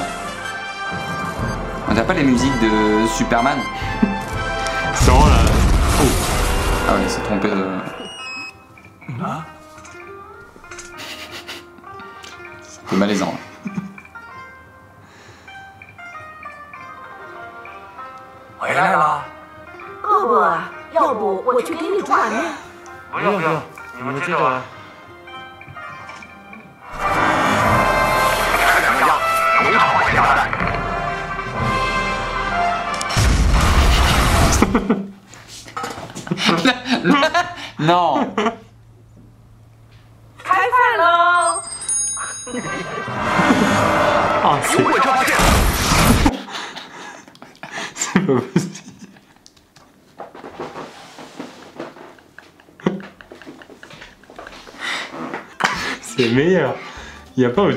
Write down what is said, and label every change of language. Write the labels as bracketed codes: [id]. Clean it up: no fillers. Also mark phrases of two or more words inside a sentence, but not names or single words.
[fr] On n'a pas les musiques de Superman? C'est vraiment là. Oh. Ah ouais, il s'est trompé de... C'est malaisant. [zh] 回来了。饿不饿？要不我去给你煮碗面。不用不用，你们接着玩。 [fr] Non. [zh] 开饭喽！ [fr] Ah, c'est pas possible. C'est meilleur. Il n'y a pas au-dessus.